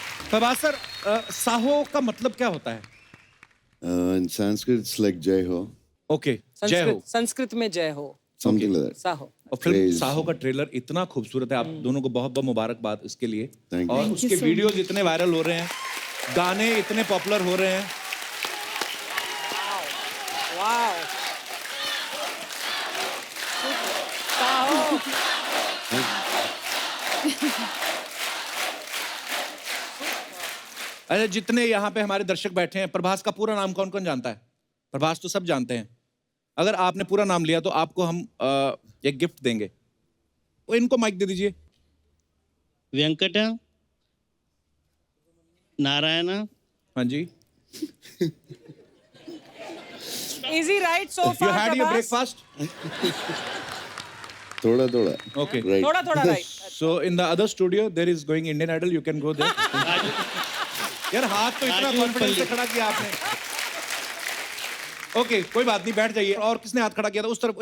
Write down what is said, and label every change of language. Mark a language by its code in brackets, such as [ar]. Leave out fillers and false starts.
[hi] Prabhas sir, Saho का मतलब क्या होता है? [en] In Sanskrit, it's like Jai Ho, [hi] okay, जय हो। संस्कृत में जय हो, [en] something like that. [hi] साहो। और फिल्म [en] Praise. [hi] साहो का ट्रेलर इतना खूबसूरत है, आप दोनों को बहुत बहुत मुबारकबाद इसके लिए। [en] Thank you. [hi] और उसके वीडियोस इतने वायरल हो रहे हैं, गाने इतने पॉपुलर हो रहे हैं। वाओ, साहो। अरे जितने यहाँ पे हमारे दर्शक बैठे हैं, प्रभास का पूरा नाम कौन कौन जानता है? प्रभास तो सब जानते हैं। अगर आपने पूरा नाम लिया तो आपको हम एक गिफ्ट देंगे। वो इनको माइक दे दीजिए। वेंकट नारायण हाँ जी। [en] Easy right so you far, had your Prabhas? Breakfast? [hi] Thoda. [en] Okay. Right. [hi] थोड़ा right. [en] So in the other studio there is going Indian Idol. You can go there. [hi] यार हाथ तो इतना कॉन्फिडेंस से खड़ा किया आपने। ओके, कोई बात नहीं, बैठ जाइए। और किसने हाथ खड़ा किया था उस तरफ?